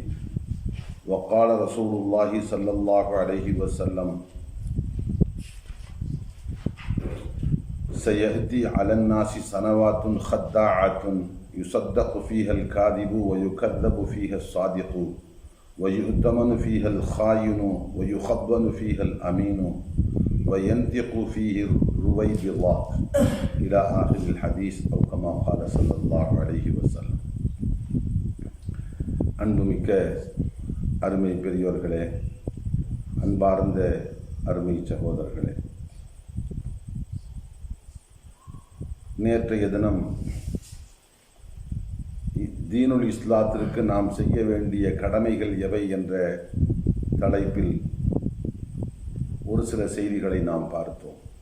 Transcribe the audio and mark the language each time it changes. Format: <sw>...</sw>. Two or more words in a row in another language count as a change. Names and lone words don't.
<ar>وقال رسول الله صلى الله عليه وسلم: سيأتي على الناس سنوات خداعة يصدق فيها الكاذب ويكذب فيها الصادق ويؤتمن فيها الخائن ويخبن فيها الأمين وينطق فيه رويد الله إلى آخر الحديث أو كما قال صلى الله عليه وسلم.</ar> <ta>அன்புமிக்க அருமை பெரியோர்களே, அன்பார்ந்த அருமை சகோதரர்களே, நேற்றைய தினம் தீனுல் இஸ்லாத்திற்கு நாம் செய்ய வேண்டிய கடமைகள் எவை என்ற தலைப்பில் ஒரு சில செய்திகளை நாம் பார்த்தோம்.</ta>